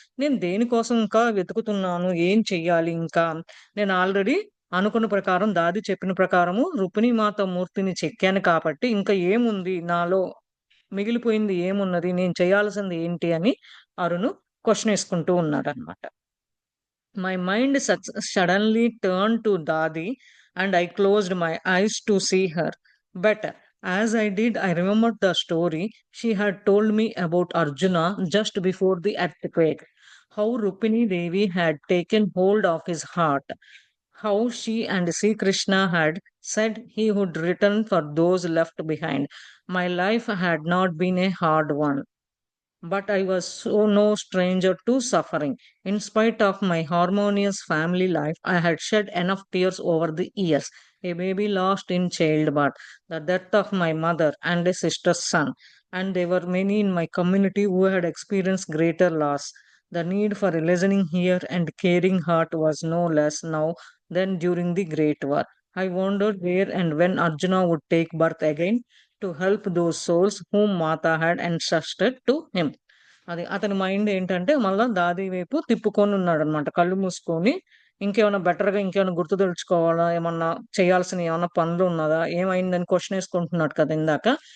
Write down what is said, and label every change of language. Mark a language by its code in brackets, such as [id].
[te] నేను దేనికోసం ఇంకా వెతుకుతున్నాను, ఏం చెయ్యాలి ఇంకా? నేను ఆల్రెడీ అనుకున్న ప్రకారం దాది చెప్పిన ప్రకారము రుక్మిణీమాత మూర్తిని చెక్కాను కాబట్టి, ఇంకా ఏముంది నాలో మిగిలిపోయింది ఏమున్నది? నేను చేయాల్సింది ఏంటి? అని అరుణు question ఏసుకుంటూ ఉన్నాడన్నమాట. [en] My mind suddenly turned to Dadi and I closed my eyes to see her. But as I did, I remembered the story she had told me about Arjuna just before the earthquake. How Rukmini Devi had taken hold of his heart. How she and Sri Krishna had said he would return for those left behind. My life had not been a hard one, but I was so no stranger to suffering. In spite of my harmonious family life, I had shed enough tears over the years. A baby lost in childbirth, the death of my mother and a sister's son, and there were many in my community who had experienced greater loss. The need for a listening ear and caring heart was no less now than during the Great War. I wondered where and when Arjuna would take birth again, to help those souls whom Mata had entrusted to him. [te] అది అతని mind ఏంటంటే మళ్ళా దాది వైపు తిప్పుకొని ఉన్నాడనమాట. కళ్ళు మూసుకొని ఇంకేమైనా బెటర్‌గా ఇంకేమైనా గుర్తు తెచ్చుకోవాలా? ఏమన్నా చేయాల్సినయి ఏమన్నా పనులు ఉన్నదా? ఏమైందని క్వెషన్ ఏసుకుంటున్నాడు కదా! ఇందాక.